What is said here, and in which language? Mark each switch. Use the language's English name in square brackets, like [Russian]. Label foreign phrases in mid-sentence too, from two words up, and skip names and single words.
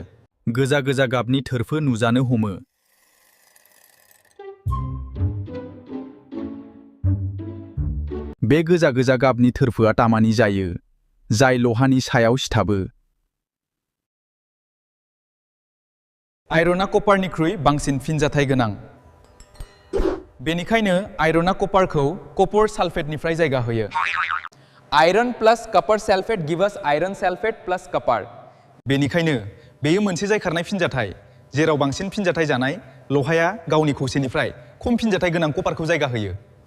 [Bodo] गोजा गोजा गाबनि थोरफो नुजानो हमो। बे गोजा गोजा गाबनि थोरफोआ तामानि जायो, जाय लहानि सायाव सिथाबो। आयरना कपारनिख्रुइ बांसिन फिनजाथाय गोनां। बेनिखायनो आयरना कपारखौ कपर सालफेटनिफ्राय जायगा होयो। [English] Iron plus copper sulfate give us iron sulfate plus copper. [Bodo] बेनिखायनो बेयो मोनसे जायखारनाय फिनजाथाय, जेराव बांसिन फिनजाथाय जानाय लहाया गावनि खौसेनिफ्राय खम फिनजाथाय गोनां कपारखौ जायगा होयो।